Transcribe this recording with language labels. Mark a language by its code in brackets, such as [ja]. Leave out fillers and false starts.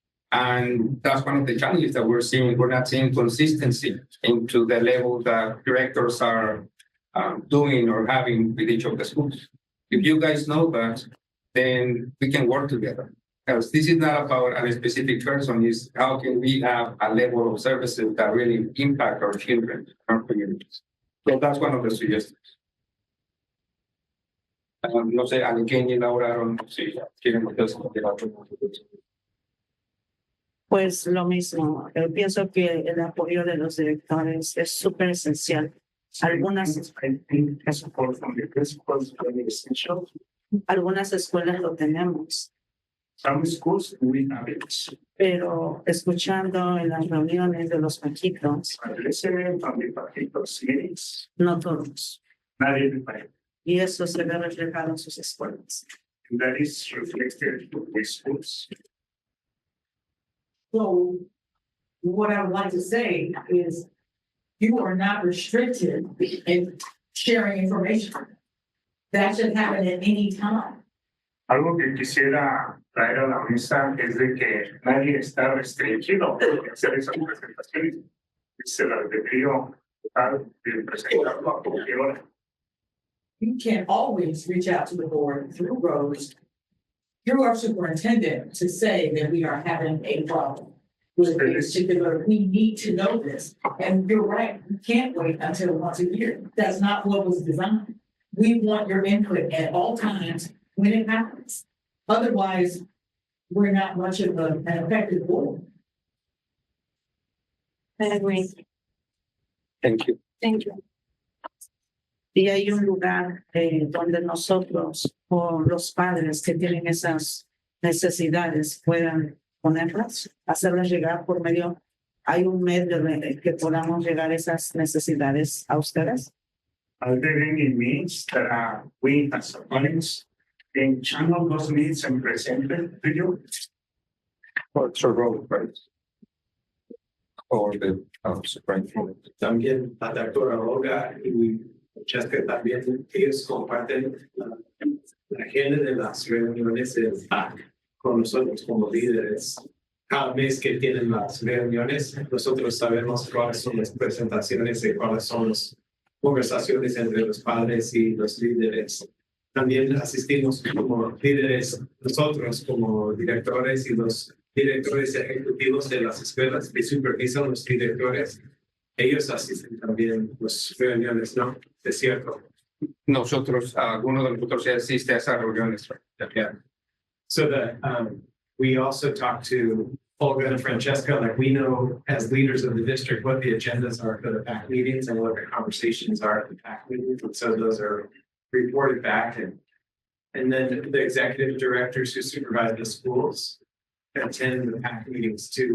[en] And that's one of the challenges that we're seeing. We're not seeing consistency into the level that directors are doing or having with each of the schools. If you guys know that, then we can work together. Because this is not about a specific person, it's how can we have a level of services that really impact our children, our communities. So that's one of the suggestions. [es] No sé, alguien elaboraron, si quieren ustedes continuar. Pues lo mismo, yo pienso que el apoyo de los directores es súper esencial. Algunas, [en] I think the support from the principals is very essential. [es] algunas escuelas lo tenemos, [en] Some schools we have it, [es] pero escuchando en las reuniones de los paquitos, [en] but listening from the particular meetings, [es] no todos. [en] not everybody. [es] Y eso se ve reflejado en sus escuelas. And that is reflected in the schools. [en] So what I would like to say is you are not restricted in sharing information. That should happen at any time. [es] Algo que quisiera traer a la mesa es de que nadie está restringido de hacer esas presentaciones. Se las debería dar de presentarlo a cualquier hora. [en] You can always reach out to the board through Rose, through our superintendent, to say that we are having a problem with this particular, we need to know this. And you're right, you can't wait until once a year. That's not what was designed. We want your input at all times when it happens. Otherwise, we're not much of an effective board. I agree. Thank you. Thank you. [es] Y hay un lugar donde nosotros o los padres que tienen esas necesidades puedan ponerlas, hacerlas llegar por medio, hay un medio de que podamos llegar esas necesidades a ustedes. [en] Are there any means that we as parents can channel those needs and present them to you? What's your role, right? Or the superintendent. [es] También la doctora Olga y Francesca también, ellos comparten la agenda de las reuniones del PAC con nosotros como líderes. Cada mes que tienen las reuniones, nosotros sabemos cuáles son las presentaciones y cuáles son las conversaciones entre los padres y los líderes. También asistimos como líderes, nosotros como directores y los directores ejecutivos de las escuelas que supervisan los directores. Ellos asisten también a las reuniones, ¿no? Es cierto. Nosotros, algunos de nosotros ya asiste a esas reuniones. [en] Yeah. So that we also talk to Olga and Francesca, like we know as leaders of the district what the agendas are for the PAC meetings and what the conversations are at the PAC meetings. And so those are reported back. And then the executive directors who supervise the schools attend the PAC meetings too.